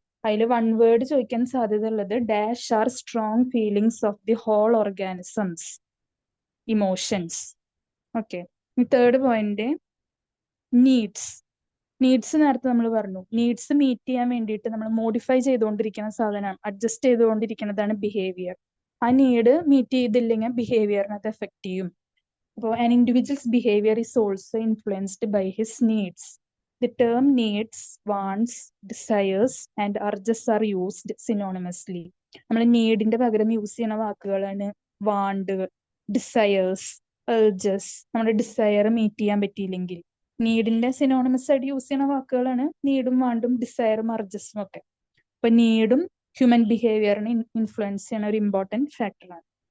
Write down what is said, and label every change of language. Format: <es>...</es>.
<ml>അതിൽ one word ചോദിക്കാൻ സാധ്യത ഉള്ളത്</ml> <en>Dash are strong feelings of the whole organisms. Emotions. Okay, third point needs.</en> <ml>Needs നേരത്തെ നമ്മൾ പറഞ്ഞു. നീഡ്സ് മീറ്റ് ചെയ്യാൻ വേണ്ടിയിട്ട് നമ്മൾ മോഡിഫൈ ചെയ്തുകൊണ്ടിരിക്കുന്ന സാധനമാണ്, അഡ്ജസ്റ്റ് ചെയ്തുകൊണ്ടിരിക്കുന്നതാണ് ബിഹേവിയർ. ആ നീഡ് മീറ്റ് ചെയ്തില്ലെങ്കിൽ ബിഹേവിയറിനെ അത് എഫക്ട് ചെയ്യും.</ml> <en>അപ്പോൾ an individual's behavior is also influenced by his needs. The term needs, wants, desires and urges are used synonymously.</en> <ml>നമ്മൾ നീഡിന്റെ പകരം യൂസ് ചെയ്യുന്ന വാക്കുകളാണ് വാണ്ട്, ഡിസയേഴ്സ്, urges. നമ്മുടെ ഡിസയർ മീറ്റ് ചെയ്യാൻ പറ്റിയില്ലെങ്കിൽ നീഡിന്റെ സിനോണിമസ് ആയിട്ട് യൂസ് ചെയ്യുന്ന വാക്കുകളാണ് നീഡും വാണ്ടും ഡിസയറും അർജസും ഒക്കെ. അപ്പൊ നീഡും ഹ്യൂമൻ ബിഹേവിയറിനെ ഇൻഫ്ലുവൻസ് ചെയ്യുന്ന ഒരു ഇമ്പോർട്ടൻറ്റ് ഫാക്ടറാണ്.</ml>